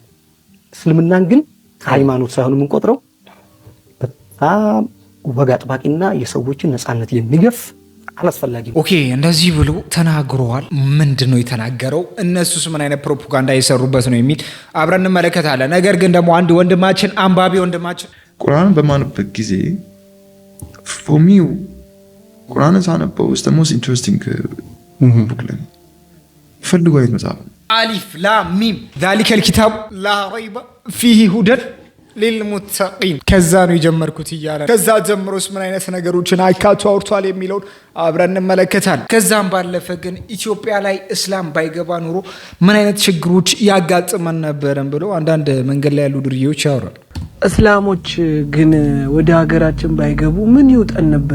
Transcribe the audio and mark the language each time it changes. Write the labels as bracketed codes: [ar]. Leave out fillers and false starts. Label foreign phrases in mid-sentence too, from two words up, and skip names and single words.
[am] እስልምናን ግን ሃይማኖት ሳይሆን የምንቆጥረው በጣም ወግ አጥባቂና የሰዎችን ነፃነት የሚገፍ አላስፈላጊ። ኦኬ እንደዚህ ብሎ ተናግሯል። ምንድነው የተናገረው? እነሱስ ምን አይነት ፕሮፓጋንዳ እየሰሩበት ነው የሚል አብረን እንመለከታለን። ነገር ግን ደግሞ አንድ ወንድማችን አንባቢ ወንድማችን ቁርአን በማንበት ጊዜ [en] for me [am] ቁርአንን ሳነበው [en] is the most interesting book [am] ላይ ፈልጎ አይት መጽሐፍ [ar] ألف لام ميم ذلك الكتاب لا ريب فيه هدى للمتقين [am] ከዛ ነው የጀመርኩት ይያለ። ከዛ ጀምሮስ ምን አይነት ነገሮችን አካቶ አውርቷል የሚለውን አብረን እንመለከታለን። ከዛም ባለፈ ግን ኢትዮጵያ ላይ እስላም ባይገባ ኑሮ ምን አይነት ችግሮች ያጋጥመን ነበርም ብሎ አንዳንድ መንገድ ላይ ያሉ ድርጊቶች ያወራል። እስላሞች ግን ወደ ሀገራችን ባይገቡ ምን ይውጠን ነበር?